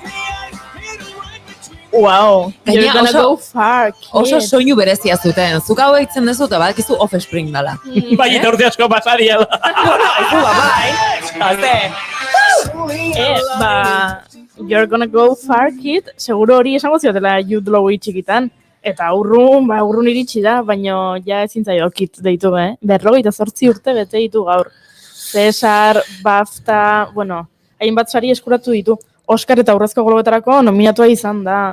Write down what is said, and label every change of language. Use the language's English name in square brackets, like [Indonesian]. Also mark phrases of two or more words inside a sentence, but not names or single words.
[English] Wow, you're gonna go far, kids. [Basque] Oso soinu berezia zuten. Zuk hau eitzen dezu eta badakizu Offspring dala. Bai, eta urte asko pasaria da. [English] You're gonna go far, kid. [Basque] Seguro hori esango ziotela Jude Law txikitan. Eta urrun iritsi da, baina ja ezin zaio kid deitu, 58 urte bete ditu gaur. Cesar, BAFTA, hainbat sari eskuratu ditu. Oscar eta Urrezko Globetarako nominatua izan da.